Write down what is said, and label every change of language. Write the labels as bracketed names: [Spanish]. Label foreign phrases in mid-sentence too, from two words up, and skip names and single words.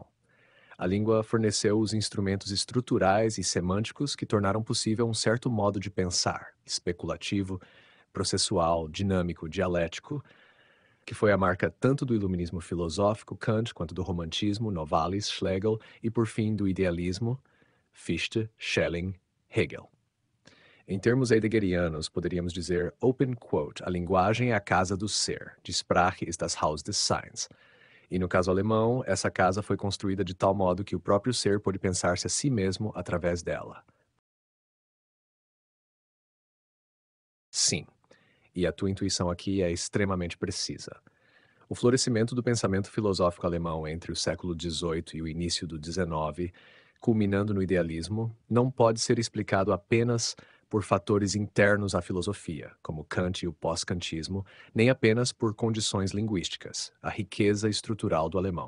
[Portuguese] A língua forneceu os instrumentos estruturais e semânticos que tornaram possível um certo modo de pensar, especulativo, processual, dinâmico, dialético, que foi a marca tanto do iluminismo filosófico, Kant, quanto do romantismo, Novalis, Schlegel, e por fim do idealismo, Fichte, Schelling, Hegel. Em termos heideggerianos, poderíamos dizer, [English] open quote, [Portuguese] a linguagem é a casa do ser, [German] die Sprache ist das Haus des Seins. [Portuguese] E no caso alemão, essa casa foi construída de tal modo que o próprio ser pôde pensar-se a si mesmo através dela. Sim, e a tua intuição aqui é extremamente precisa. O florescimento do pensamento filosófico alemão entre o século XVIII e o início do XIX, culminando no idealismo, não pode ser explicado apenas por fatores internos à filosofia, como Kant e o pós-kantismo, nem apenas por condições linguísticas, a riqueza estrutural do alemão.